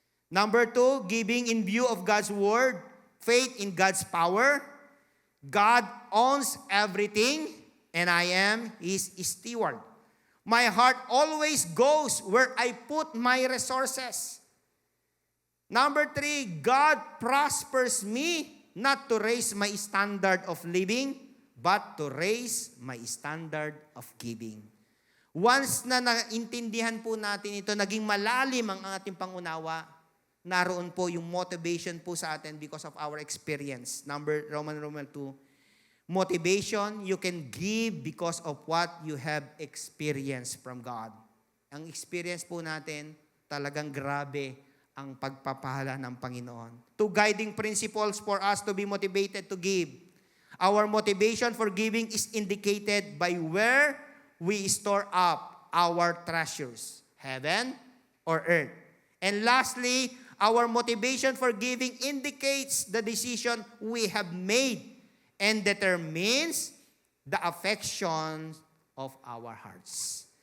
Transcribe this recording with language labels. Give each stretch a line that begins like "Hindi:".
English: Number 2, giving in view of God's word, faith in God's power. God owns everything and I am His steward. My heart always goes where I put my resources. Number 3, God prospers me not to raise my standard of living, but to raise my standard of giving.
Filipino: Once na naintindihan po natin ito, naging malalim ang ating pangunawa, naroon po yung motivation po sa atin
English: because of our experience. Roman numeral 2, motivation, you can give because of what you have experienced from God.
Filipino: Ang experience po natin, talagang grabe ang pagpapala ng Panginoon.
English: Two guiding principles for us to be motivated to give. Our motivation for giving is indicated by where we store up our treasures, heaven or earth. And lastly, our motivation for giving indicates the decision we have made and determines the affection of our hearts.